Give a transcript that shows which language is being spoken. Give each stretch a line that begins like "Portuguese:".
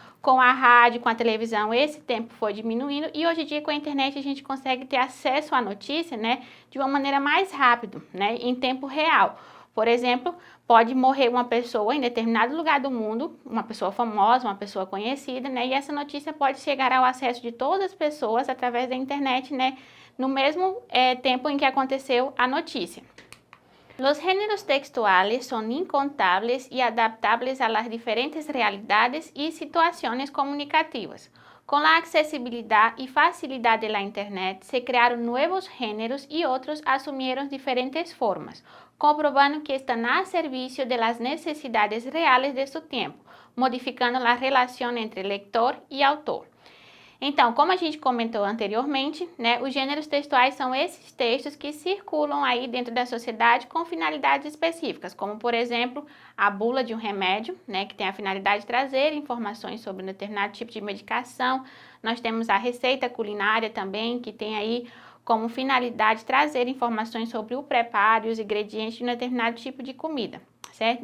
Portuguese: Com a rádio, com a televisão, esse tempo foi diminuindo e hoje em dia com a internet a gente consegue ter acesso à notícia, né, de uma maneira mais rápida, né, em tempo real. Por exemplo, pode morrer uma pessoa em determinado lugar do mundo, uma pessoa famosa, uma pessoa conhecida, né, e essa notícia pode chegar ao acesso de todas as pessoas através da internet, né, no mesmo tempo em que aconteceu a notícia.
Spanish: Los géneros textuales son incontables y adaptables a las diferentes realidades y situaciones comunicativas. Con la accesibilidad y facilidad de la Internet se crearon nuevos géneros y otros asumieron diferentes formas, comprobando que están a servicio de las necesidades reales de su tiempo, modificando la relación entre lector y autor.
Portuguese: Então, como a gente comentou anteriormente, né, os gêneros textuais são esses textos que circulam aí dentro da sociedade com finalidades específicas, como, por exemplo, a bula de um remédio, né, que tem a finalidade de trazer informações sobre um determinado tipo de medicação. Nós temos a receita culinária também, que tem aí como finalidade trazer informações sobre o preparo e os ingredientes de um determinado tipo de comida, certo?